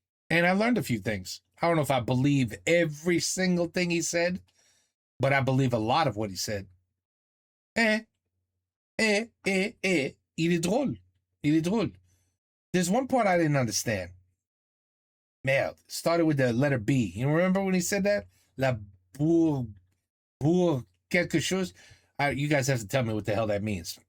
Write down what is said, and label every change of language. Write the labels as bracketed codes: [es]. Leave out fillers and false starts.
[en] And I learned a few things. I don't know if I believe every single thing he said, but I believe a lot of what he said. [fr] Il est drôle. Il est drôle. [en] There's one part I didn't understand. [fr] Merde. [en] Started with the letter B. You remember when he said that? [fr] La bourre quelque chose. [en] You guys have to tell me what the hell that means.